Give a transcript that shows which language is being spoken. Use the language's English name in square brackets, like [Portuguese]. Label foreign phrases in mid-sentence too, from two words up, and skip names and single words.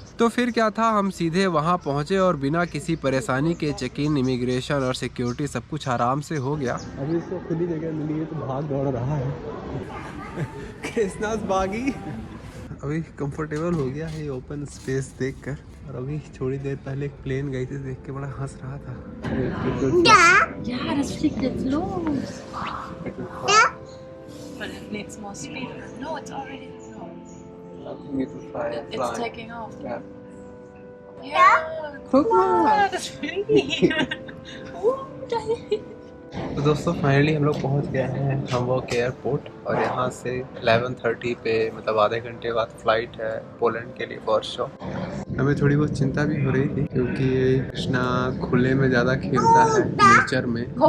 [Hindi] तो फिर क्या था, हम सीधे वहां पहुंचे और बिना किसी परेशानी के [English] check in, [Hindi] इमिग्रेशन और सिक्योरिटी सब कुछ आराम से हो गया। अभी इसको खुली जगह मिली है तो भाग दौड़ रहा है। कृष्णास बागी अभी कंफर्टेबल हो गया है [English] open space [Hindi] देखकर। और अभी थोड़ी देर पहले एक प्लेन गई थी, देख के बड़ा हंस रहा था। [German] Ja, das fliegt jetzt los. [English] But it needs more speed. No, it's already. No. It's taking off. Yeah. [German] Guck mal. Das fliegt. [Hindi] तो दोस्तों, फाइनली हम लोग पहुंच गए हैं हम्बर्ग एयरपोर्ट और यहाँ से 11:30 पे, मतलब आधे घंटे बाद फ्लाइट है पोलैंड के लिए, वॉर्सो। हमें थोड़ी बहुत चिंता भी हो रही थी क्योंकि कृष्णा खुले में ज़्यादा खेलता है, नेचर में।